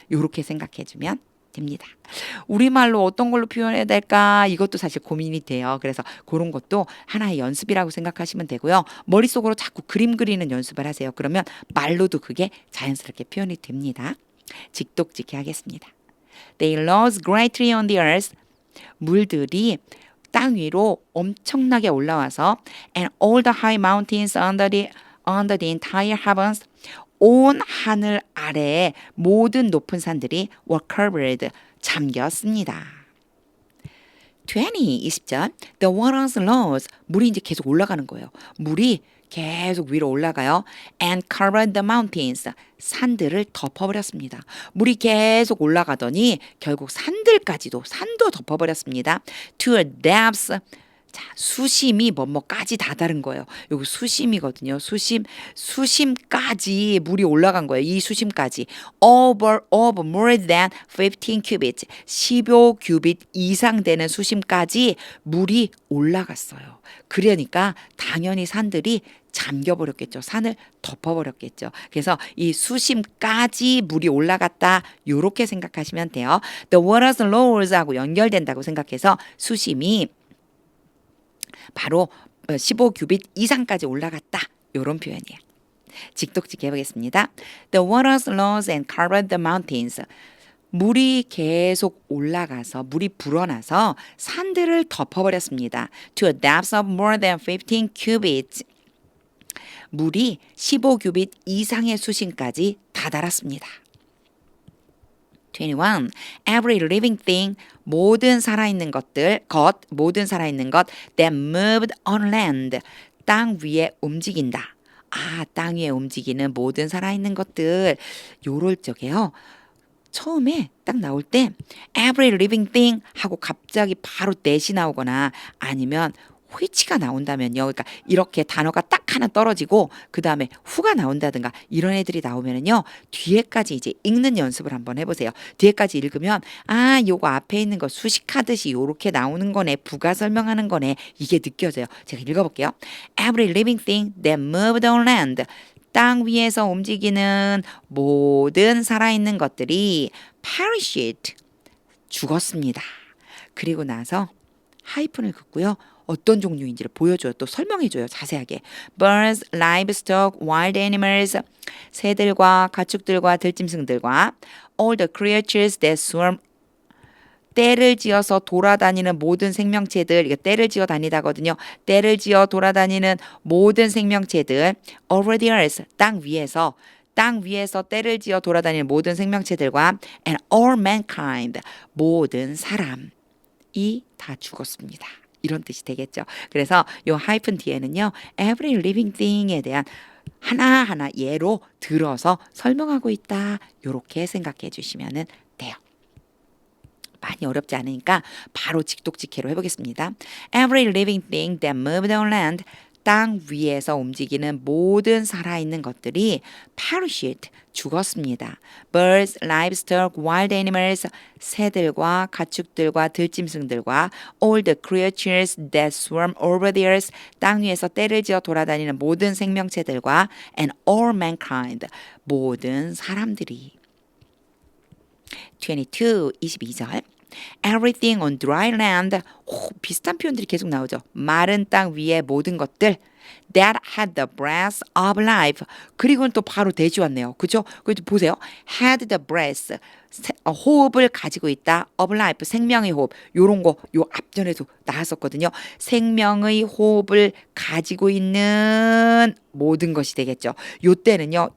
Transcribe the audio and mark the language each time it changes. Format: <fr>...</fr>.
<ko>이렇게 생각해주면 됩니다. 우리말로 어떤 걸로 표현해야 될까? 이것도 사실 고민이 돼요. 그래서 그런 것도 하나의 연습이라고 생각하시면 되고요. 머릿속으로 자꾸 그림 그리는 연습을 하세요. 그러면 말로도 그게 자연스럽게 표현이 됩니다. 직독직해 하겠습니다.</ko> <en>They rose greatly on the earth.</en> <ko>물들이 땅 위로 엄청나게 올라와서</ko> <en>and all the high mountains under the entire heavens,</en> <ko>온 하늘 아래에 모든 높은 산들이</ko> <en>were covered,</en> <ko>잠겼습니다. 20절</ko> <en>The waters rose,</en> <ko>물이 이제 계속 올라가는 거예요. 물이 계속 위로 올라가요.</ko> <en>And covered the mountains,</en> <ko>산들을 덮어버렸습니다. 물이 계속 올라가더니 결국 산도 덮어버렸습니다.</ko> <en>To a depth,</en> <ko>자, 수심이 뭐뭐까지 다 다른 거예요. 여기 수심이거든요. 수심까지 물이 올라간 거예요. 이 수심까지</ko> <en>of more than 15 cubits,</en> <ko>15규빗 이상 되는 수심까지 물이 올라갔어요. 그러니까 당연히 산들이 잠겨버렸겠죠. 산을 덮어버렸겠죠. 그래서 이 수심까지 물이 올라갔다, 이렇게 생각하시면 돼요.</ko> <en>The waters rose</en> <ko>하고 연결된다고 생각해서 수심이 바로 15규빗 이상까지 올라갔다, 이런 표현이에요. 직독직해 보겠습니다.</ko> <en>The waters rose and covered the mountains.</en> <ko>물이 계속 올라가서, 물이 불어나서 산들을 덮어버렸습니다.</ko> <en>To a depth of more than 15 cubits.</en> <ko>물이 15규빗 이상의 수심까지 다다랐습니다.</ko> <en>21. Every living thing,</en> <ko>모든 살아있는 것</ko> <en>that moved on land,</en> <ko>땅 위에 움직인다. 땅 위에 움직이는 모든 살아있는 것들, 요럴 적에요. 처음에 딱 나올 때</ko> <en>every living thing</en> <ko>하고 갑자기 바로 that이 나오거나 아니면 which가 나온다면요. 그러니까 이렇게 단어가 딱 하나 떨어지고 그 다음에 who가 나온다든가 이런 애들이 나오면은요. 뒤에까지 이제 읽는 연습을 한번 해보세요. 뒤에까지 읽으면 요거 앞에 있는 거 수식하듯이 요렇게 나오는 거네. 부가 설명하는 거네. 이게 느껴져요. 제가 읽어볼게요.</ko> <en>Every living thing that moved on land.</en> <ko>땅 위에서 움직이는 모든 살아있는 것들이 perished, 죽었습니다. 그리고 나서 하이픈을 긋고요. 어떤 종류인지를 보여줘요. 또 설명해줘요. 자세하게.</ko> <en>Birds, livestock, wild animals,</en> <ko>새들과 가축들과 들짐승들과</ko> <en>all the creatures that swarm,</en> <ko>떼를 지어서 돌아다니는 모든 생명체들, 이거 떼를 지어 다니다거든요. 떼를 지어 돌아다니는 모든 생명체들,</ko> <en>over the earth,</en> <ko>땅 위에서 떼를 지어 돌아다니는 모든 생명체들과</ko> <en>and all mankind,</en> <ko>모든 사람이 다 죽었습니다. 이런 뜻이 되겠죠. 그래서 요 하이픈 뒤에는요,</ko> <en>every living thing</en> <ko>에 대한 하나하나 예로 들어서 설명하고 있다. 요렇게 생각해 주시면 돼요. 많이 어렵지 않으니까 바로 직독직해로 해보겠습니다.</ko> <en>Every living thing that moved on land,</en> <ko>땅 위에서 움직이는 모든 살아있는 것들이 perished, 죽었습니다.</ko> <en>Birds, livestock, wild animals,</en> <ko>새들과 가축들과 들짐승들과</ko> <en>all the creatures that swarm over the earth,</en> <ko>땅 위에서 떼를 지어 돌아다니는 모든 생명체들과</ko> <en>and all mankind,</en> <ko>모든 사람들이.</ko> <en>22절. Everything on dry land.</en> <ko>비슷한 표현들이 계속 나오죠. 마른 땅 위의 모든 것들.</ko> <en>That had the breath of life.</en> <ko>그리고는 또 바로 대시 왔네요. 그죠? 그래도 보세요.</ko> <en>Had the breath.</en> <ko>호흡을 가지고 있다.</ko> <en>Of life.</en> <ko>생명의 호흡. 요런 거 요 앞전에도 나왔었거든요. 생명의 호흡을 가지고 있는 모든 것이 되겠죠. 요 때는요.</ko>